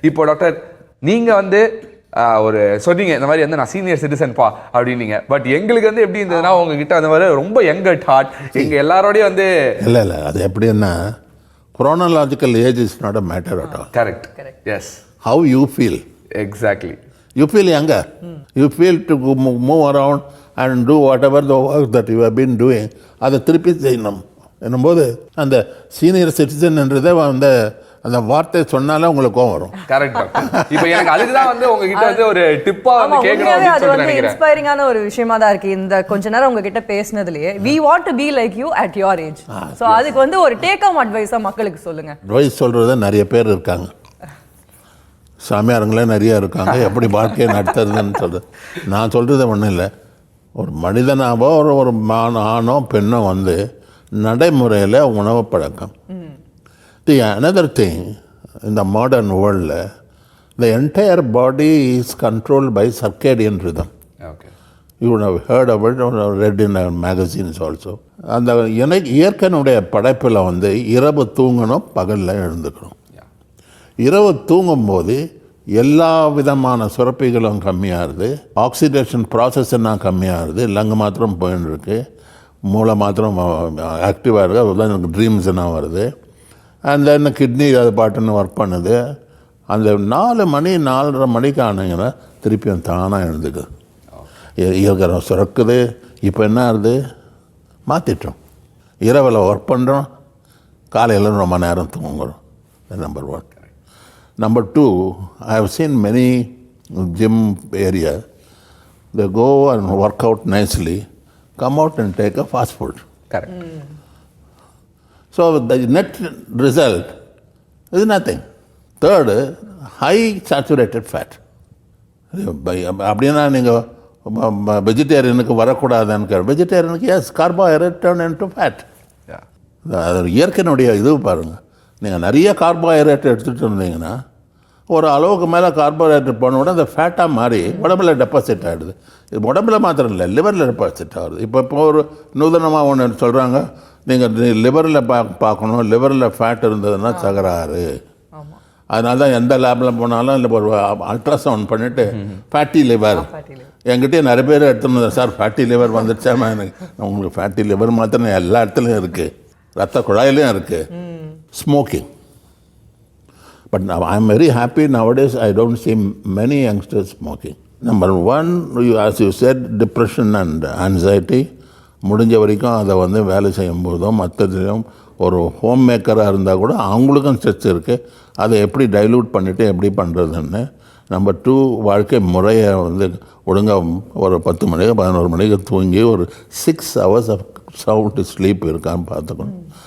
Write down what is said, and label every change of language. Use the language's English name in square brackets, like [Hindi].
[Tamil] இப்போ டாக்டர் நீங்கள் வந்து ஒரு சொன்னீங்க இந்த மாதிரி வந்து நான் சீனியர் சிட்டிசன்ப்பா அப்படின்னீங்க. பட் எங்களுக்கு வந்து எப்படி இருந்ததுன்னா உங்ககிட்ட அந்த மாதிரி ரொம்ப [English] young at heart, [Tamil] எங்கள் எல்லாரோடையும் வந்து இல்லை அது எப்படின்னா [English] chronological age is not a matter at all. Correct. Yes. How you feel. Exactly. You feel younger. You feel to move around and do whatever the work that you have been doing. [Tamil] அதை திருப்பி செய்யணும் என்னும்போது அந்த senior சிட்டிசன்ன்றதை வந்து அந்த வார்த்தை சொன்னாலே உங்களுக்கு கோவம் வரும். [English] Correct doctor. [Tamil] இப்போ எனக்கு அதுக்கு தான் வந்து உங்ககிட்ட வந்து ஒரு டிப்பா வந்து கேட்கணும் அது அப்படின்னு வந்து நினைக்கிறேன். இன்ஸ்பைரிங்கான ஒரு விஷயமா தான் இருக்கு இந்த கொஞ்ச நேரம் உங்ககிட்ட பேசினதுலயே. [English] We want to be like you at your age. [Tamil] So அதுக்கு வந்து ஒரு டேக் ஹோம் அட்வைஸா மக்களுக்கு சொல்லுங்க. அட்வைஸ் சொல்றது நிறைய பேர் இருக்காங்க, சாமியாருங்களே நிறைய இருக்காங்க, எப்படி வாழ்க்கையை நடத்துறதுன்னு சொல்கிறது. நான் சொல்கிறது ஒன்றும் இல்லை, ஒரு மனிதனாவோ ஒரு ஆணோ பெண்ணோ வந்து நடைமுறையில் உணவு பழக்கம். [English] Another thing, in the modern world, the entire body is controlled by circadian rhythm. Okay. You would have heard of it or read in magazines also. [Tamil] அந்த இயற்கையினுடைய படைப்பில் வந்து இரவு தூங்கணும், பகலில் எழுந்துக்கணும். இரவு தூங்கும்போது எல்லா விதமான சுரப்பிகளும் கம்மியாகுது, ஆக்சிடேஷன் ப்ராசஸ் எல்லாம் கம்மியாகுது, லங்கு மாத்திரம் போயின்னு இருக்கு, மூளை மாத்திரம் ஆக்டிவாக இருக்குது, அதுதான் எனக்கு ட்ரீம்ஸ் எல்லாம் வருது. [English] and then [Tamil] கிட்னி அது பாட்டுன்னு ஒர்க் பண்ணுது. அந்த 4 மணி 4:30 மணிக்கு ஆனீங்கன்னா திருப்பியும் தானாக எழுந்துக்குது, இயற்கை சுரக்குது. இப்போ என்ன ஆகுது, மாற்றிட்டோம், இரவில் ஒர்க் பண்ணுறோம், காலையில் ரொம்ப நேரம் தூங்குறோம். [English] Number 1. Number 2, I have seen many gym area, they go and work out nicely, come out and take a fast food. Correct. So the net result is nothing. Third, high saturated fat. [Tamil] அப்படின்னா நீங்கள் வெஜிடேரியனுக்கு வரக்கூடாதுன்னு, வெஜிடேரியனுக்கு S, [English] Carbohydrate turn into fat. [Tamil] அது இயற்கையினுடைய இது பாருங்கள். நீங்கள் நிறைய carbohydrate எடுத்துகிட்டு இருந்தீங்கன்னா ஒரு அளவுக்கு மேலே கார்போஹைட்ரேட் போன உடனே அந்த ஃபேட்டாக மாறி உடம்புல டெபாசிட் ஆகிடுது. இது உடம்புல மாத்திரம் இல்லை, லிவரில் டெபாசிட் ஆகுது. இப்போ ஒரு நூதனமாக ஒன்று சொல்கிறாங்க, நீங்கள் லிவரில் பார்க்கணும், லிவரில் ஃபேட் இருந்ததுன்னா தகராறு. அதனால தான் எந்த லேபில் போனாலும் இல்லை ஒரு அல்ட்ராசவுண்ட் பண்ணிவிட்டு ஃபேட்டி லிவர், என்கிட்டயே நிறைய பேர் எடுத்துன்னு சார் ஃபேட்டி லிவர் வந்துடுச்சா, எனக்கு உங்களுக்கு ஃபேட்டி லிவர் மாத்திரம் எல்லா இடத்துலையும் இருக்குது, ரத்த குழாயிலையும் இருக்குது. [English] Smoking. But now I am very happy nowadays I don't see many youngsters smoking. Number 1, as you said, depression and anxiety. [Tamil] முடிஞ்ச வரைக்கும் அதை வந்து வேலை செய்யும்போதும் மற்றதுலையும் ஒரு ஹோம் மேக்கராக இருந்தால் கூட அவங்களுக்கும் ஸ்ட்ரெஸ் இருக்குது, அதை எப்படி டைல்யூட் பண்ணிவிட்டு எப்படி பண்ணுறதுன்னு. நம்பர் 2, வாழ்க்கை முறையை வந்து ஒழுங்காக ஒரு 10 மணிக்கு 11 மணிக்கு தூங்கி ஒரு [English] 6 hours of sound sleep [Tamil] இருக்கான்னு பார்த்துக்கணும்.